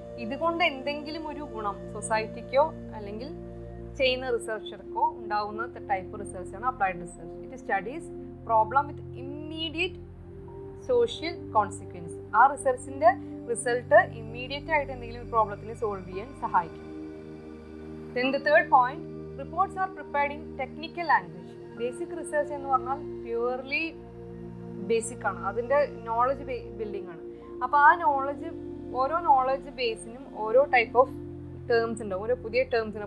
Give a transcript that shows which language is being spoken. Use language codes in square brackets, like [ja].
[ml] ഇതുകൊണ്ട് എന്തെങ്കിലും ഒരു ഗുണം സൊസൈറ്റിക്കോ അല്ലെങ്കിൽ ചെയ്യുന്ന റിസർച്ചർക്കോ ഉണ്ടാവുന്ന type റിസർച്ചാണ് applied research. [en] It studies problem with immediate social consequence. [ml] ആ റിസർച്ചിൻ്റെ റിസൾട്ട് ഇമ്മീഡിയറ്റ് ആയിട്ട് എന്തെങ്കിലും ഒരു പ്രോബ്ലത്തിന് സോൾവ് ചെയ്യാൻ സഹായിക്കും. [en] Then the third point, reports are prepared in technical language. [ml] Basic research എന്ന് പറഞ്ഞാൽ പ്യുവർലി ബേസിക് ആണ്, അതിൻ്റെ നോളജ് ബിൽഡിംഗ് ആണ്. അപ്പോൾ ആ നോളജ്, ഓരോ നോളജ് ബേസിനും ഓരോ ടൈപ്പ് ഓഫ് ടേംസ് ഉണ്ടാവും, ഓരോ പുതിയ ടേംസ് ഉണ്ട്.